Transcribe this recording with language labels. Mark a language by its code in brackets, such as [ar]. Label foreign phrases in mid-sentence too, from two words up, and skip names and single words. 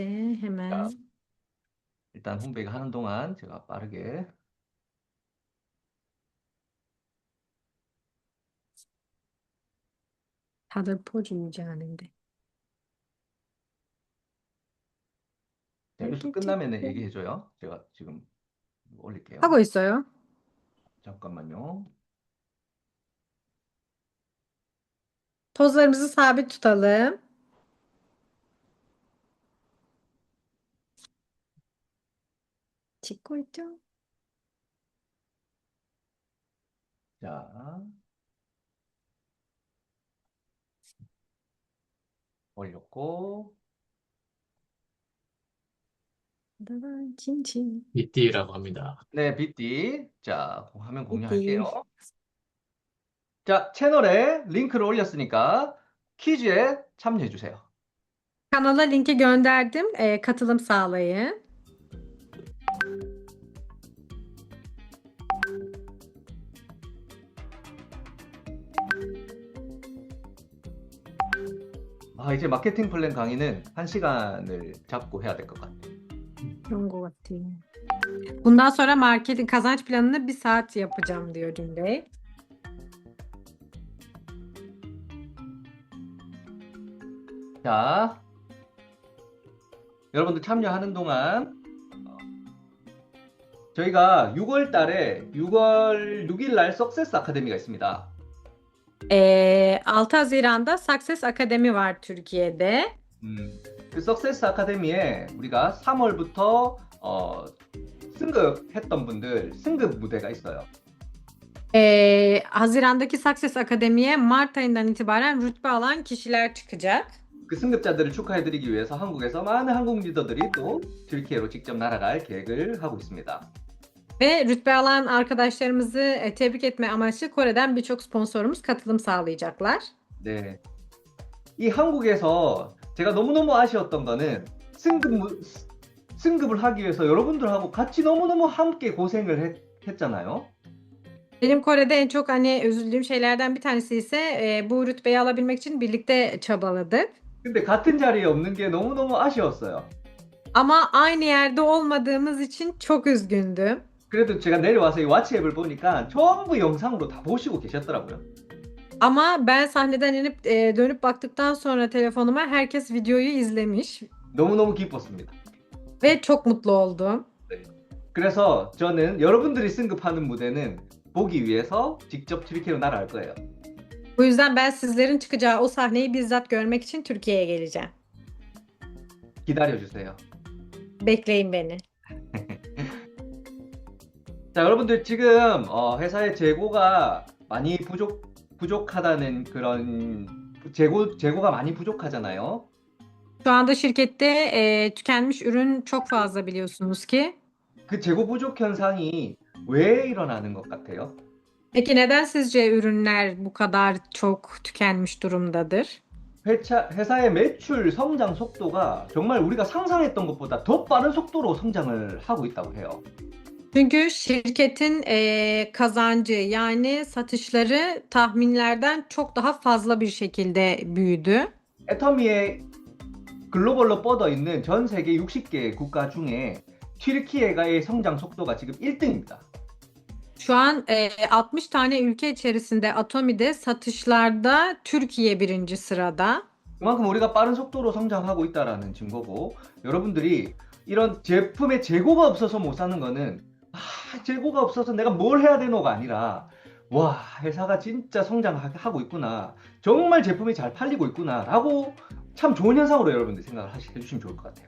[ko] 자, [tr] hemen [ko] 일단 홈베이가 하는 동안 제가 빠르게 다들 포즈 유지하는데. 뉴스 끝나면 얘기해줘요. 제가 지금 올릴게요. 하고 있어요. 잠깐만요. [tr] Pozlarımızı sabit tutalım. [ko] 찍고 있죠? 자, 올렸고 칭칭. 미띠라고 합니다. 네, 빗띠. 자, 화면 삐띠. 공유할게요. 자, 채널에 링크를 올렸으니까 퀴즈에 참여해주세요. [tr] Kanala linki gönderdim. Katılım sağlayın. [ko] 이제 [en] marketing plan [ko] 강의는 1시간을 잡고 해야 될 것 같아요. 그런 것 같아요. [tr] Bundan sonra marketin kazanç planını 1 saat yapacağım diyor Dün Bey. [ko] 자, 여러분들 참여하는 동안 저희가 6월 달에 6월 6일 날 석세스 아카데미가 있습니다. [tr] 6 Haziran'da Success Akademi var Türkiye'de. [ko] 그 석세스 아카데미에 우리가 3월부터 승급했던 분들 승급 무대가 있어요. [tr] Haziran'daki Success Akademi'ye Mart ayından itibaren rütbe alan kişiler çıkacak. [ko] 그 승급자들을 축하해드리기 위해서 한국에서 많은 한국 리더들이 또 튀르키예로 직접 날아갈 계획을 하고 있습니다. [tr] Ve rütbe alan arkadaşlarımızı tebrik etme amaçlı Kore'den birçok sponsorumuz katılım sağlayacaklar. [ko] 네, 이 한국에서 제가 너무너무 아쉬웠던 거는 승급을 하기 위해서 여러분들하고 같이 너무너무 함께 고생을 했잖아요. [tr] Benim Kore'de en çok üzüldüğüm şeylerden bir tanesi ise bu rütbeyi alabilmek için birlikte çabaladık. [ko] 근데 같은 자리에 없는 게 너무너무 아쉬웠어요. [tr] Ama aynı yerde olmadığımız için çok üzgündüm. [ko] 그래도 제가 내려와서 이 왓츠앱을 보니까 전부 영상으로 다 보시고 계셨더라고요. [tr] Ama ben sahneden inip dönüp baktıktan sonra telefonuma herkes videoyu izlemiş [ko] 너무너무 기뻤습니다. [tr] ve çok mutlu oldum. [ko] 그래서 저는 여러분들이 승급하는 무대는 보기 위해서 직접 튀르키예로 날아갈 거예요. [tr] Bu yüzden ben sizlerin çıkacağı o sahneyi bizzat görmek için Türkiye'ye geleceğim. [ko] 기다려주세요. [tr] Bekleyin beni. [ko] 자, 여러분들 지금 회사의 재고가 많이 부족하다는 그런 재고가 많이 부족하잖아요. [tr] Şu anda şirkette tükenmiş ürün çok fazla biliyorsunuz ki. [ko] 그 재고 부족 현상이 왜 일어나는 것 같아요? [tr] Peki neden sizce ürünler bu kadar çok tükenmiş durumdadır? [ko] 회사의 매출 성장 속도가 정말 우리가 상상했던 것보다 더 빠른 속도로 성장을 하고 있다고 해요. [tr] Çünkü şirketin kazancı yani satışları tahminlerden çok daha fazla bir şekilde büyüdü. [ko] 애터미의 글로벌로 뻗어 있는 전 세계 60개 국가 중에 튀르키예가의 성장 속도가 지금 1등입니다. [tr] Şu an 60 tane ülke içerisinde Atomi'de satışlarda Türkiye birinci sırada. [ko] 그만큼 우리가 빠른 속도로 성장하고 있다라는 증거고, 여러분들이 이런 제품의 재고가 없어서 못 사는 거는 재고가 없어서 내가 뭘 해야 되노가 아니라 와, 회사가 진짜 성장하고 있구나, 정말 제품이 잘 팔리고 있구나라고 참 좋은 현상으로 여러분들 생각을 해주시면 좋을 것 같아요.